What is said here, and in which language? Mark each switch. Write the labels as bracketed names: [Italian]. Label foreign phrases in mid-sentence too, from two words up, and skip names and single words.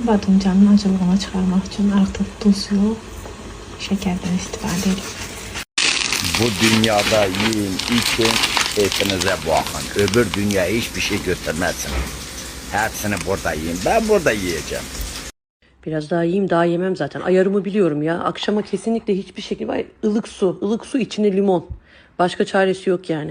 [Azerbaijani] Badımcanın acılığını çıxarmaq üçün artıq duz yox, şəkərdən istifadə edin. [Turkish] Bu dünyada yiyin, için, keyfinize bakın. Öbür dünyaya hiçbir şey götürmezsiniz. Hepsini burada yiyin. Ben burada yiyeceğim. Biraz daha yiyeyim, daha yemem zaten. Ayarımı biliyorum ya. Akşama kesinlikle hiçbir şekilde var. Ilık su. Ilık su içine limon. Başka çaresi yok yani.